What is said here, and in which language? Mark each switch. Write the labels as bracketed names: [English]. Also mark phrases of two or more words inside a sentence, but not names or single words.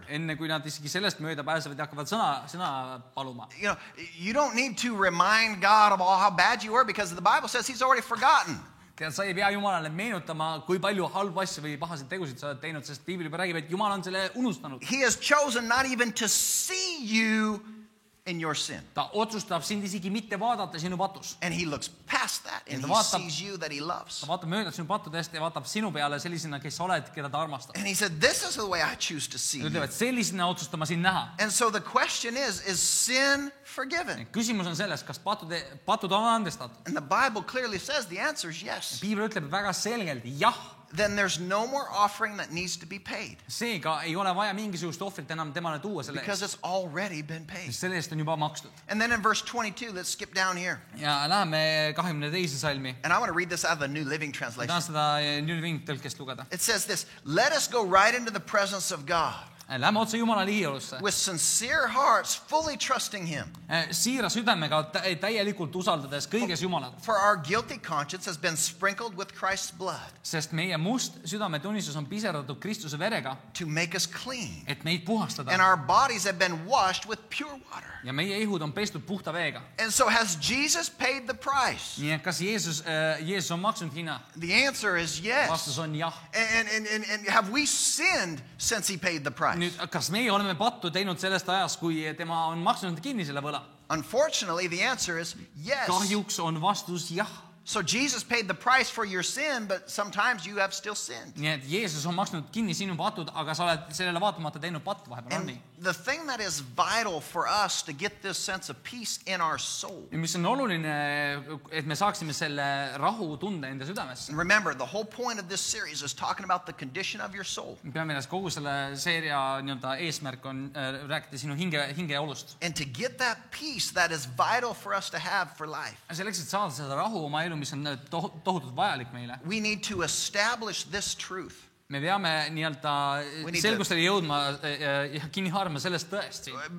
[Estonian] Enne kui nad isegi sellest mööda pääsevad ja hakkavad sõna paluma. [English] You don't need to remind God of all how bad you were because the Bible says he's already forgotten. [Estonian] Sa ei pea Jumalale meenutama, kui palju halbu asju või pahasid tegusid sa oled teinud, sest Piibel juba räägib, et Jumal on selle unustanud. [English] He has chosen not even to see you in your sin. [Estonian] Ta otsustab sind isegi mitte vaadata sinu patus. [English] And he looks past that and he sees you that he loves. [Estonian] Ta vaatab mööda sinu pattudest ja vaatab sinu peale sellisena, kes sa oled, keda ta armastab. [English] And he said, this is the way I choose to see you. [Estonian] Ütleb, et sellisena otsustan ma sind näha. [English] And so the question is sin forgiven? [Estonian] Küsimus on selles, kas patud on andestatud. [English] And the Bible clearly says the answer is yes. [Estonian] Piibel ütleb väga selgelt, jah. [English] Then there's no more offering that needs to be paid. [Estonian] Seega ei ole vaja mingisugust ohvrit enam temale tuua selle eest. [English] Because it's already been paid. [Estonian] Selle eest on juba makstud. [English] And then in verse 22, let's skip down here. [Estonian] Ja läheme 22. salmi. [English] And I want to read this out of the New Living Translation. [Estonian] Tahan seda New Living tõlkest lugeda. [English] It says this, let us go right into the presence of God. [Estonian] Lähme otse Jumala liialusse. [English] With sincere hearts, fully trusting him. [Estonian] Siira südamega täielikult usaldades kõiges Jumalat. [English] For our guilty conscience has been sprinkled with Christ's blood. [Estonian] Sest meie must südametunnistus on piserdatud Kristuse verega. [English] To make us clean. [Estonian] Et meid puhastada. [English] And our bodies have been washed with pure water. [Estonian] Ja meie ihud on pestud puhta veega. [English] And so has Jesus paid the price? [Estonian] Nii et kas Jeesus on maksnud hinna? [English] The answer is yes. [Estonian] Vastus on jah. [English] And have we sinned since he paid the price? [Estonian] Nüüd, kas meie oleme pattu teinud sellest ajast, kui tema on maksnud kinni selle võla? [English] Unfortunately, the answer is yes. [Estonian] Kahjuks on vastus jah. [English] So Jesus paid the price for your sin, but sometimes you have still sinned. [Estonian] Nii et Jeesus on maksnud kinni sinu patud, aga sa oled sellele vaatamata teinud pattu vahepeal. [English] And the thing that is vital for us to get this sense of peace in our soul. [Estonian] Ja mis on oluline, et me saaksime selle rahu tunde enda südamesse. [English] And remember, the whole point of this series is talking about the condition of your soul. [Estonian] Peame meeles, kogu selle seeria eesmärk on rääkida sinu hinge olust. [English] And to get that peace that is vital for us to have for life. [Estonian] Selleks, et saada seda rahu oma elu, mis on tohutult vajalik meile. [English] We need to establish this truth. [Estonian] Me peame selgustele jõudma ja kinni haarama sellest tõest siin.